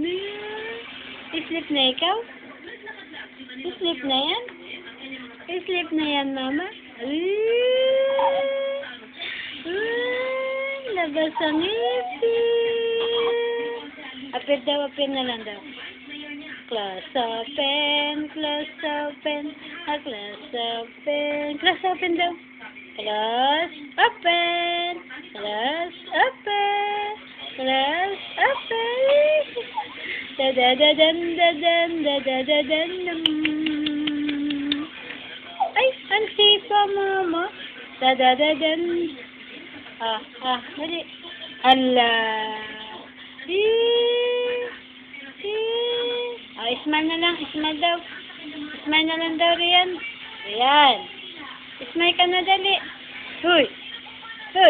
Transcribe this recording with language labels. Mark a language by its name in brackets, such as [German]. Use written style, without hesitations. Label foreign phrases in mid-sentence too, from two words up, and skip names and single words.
[Filipino] Sleep na ikaw? Sleep na yan? Sleep na yan, mama? Labas ang ngipin. Apir daw, apir na lang daw. [English] Class open, class open, class open, class open daw. Class open, class open, class open. Da da da dan da dan da da da dan. [Filipino] Ay, ang sipa mama. Da da da dan. Dali. Ala. Smile na lang. Smile daw. Smile na lang daw riyan. Ayan. Smile ka na dali. Huy. Huy.